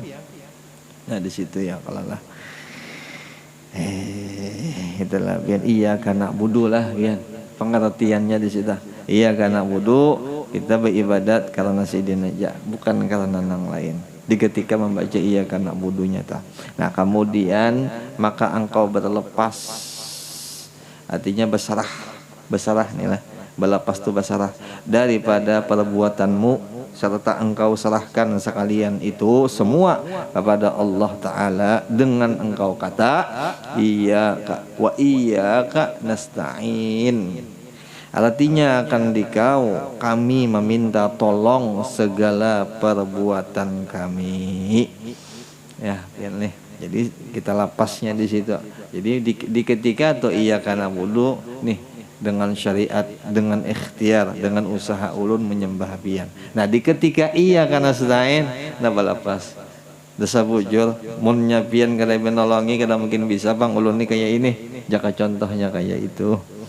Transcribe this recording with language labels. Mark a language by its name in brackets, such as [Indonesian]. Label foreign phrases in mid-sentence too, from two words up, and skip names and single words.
[Banjar] Nah di situ ya kalau lah itulah pian [Arabic] إياك نعبد [Banjar] lah pian. Pengertiannya di situ. [Arabic] إياك نعبد [Banjar] kita beribadat karena sidin aja, bukan karena nang lain. Di ketika membaca iyyaka na'budunya ta. Nah kemudian maka engkau berlepas, artinya berserah nih lah, berlepas tu berserah daripada perbuatanmu serta engkau serahkan sekalian itu semua kepada Allah Ta'ala dengan engkau kata [Arabic] إياك وإياك نستعين. [Banjar] Artinya akan dikau kami meminta tolong segala perbuatan kami. Ya, nih. Jadi kita lapasnya di situ. Jadi di ketika atau [Arabic] إياك نعبد [Banjar] nih dengan syariat, dengan ikhtiar, dengan usaha ulun menyembah pian. Nah di ketika [Arabic] إياك نستعين [Banjar] napa lapas. Desa bujur mun nyapian kada menolongi kada mungkin bisa bang ulun nih kayak ini. Jaka contohnya kayak itu.